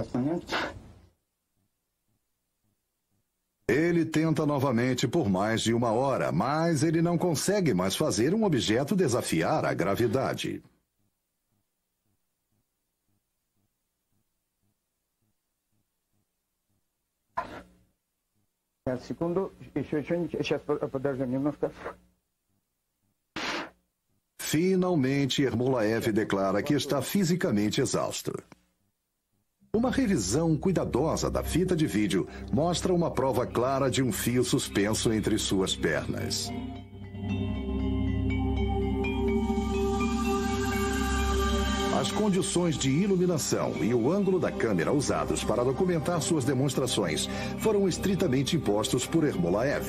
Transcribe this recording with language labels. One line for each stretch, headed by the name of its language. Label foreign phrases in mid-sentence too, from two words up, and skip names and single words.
Portuguese: Ele tenta novamente por mais de 1 hora, mas ele não consegue mais fazer um objeto desafiar a gravidade.
Russian: Секунду, еще что-нибудь. Сейчас, подожди немножко.
Portuguese: Finalmente, Ermolaev declara que está fisicamente exausto. Uma revisão cuidadosa da fita de vídeo mostra uma prova clara de um fio suspenso entre suas pernas. As condições de iluminação e o ângulo da câmera usados para documentar suas demonstrações foram estritamente impostos por Ermolaev.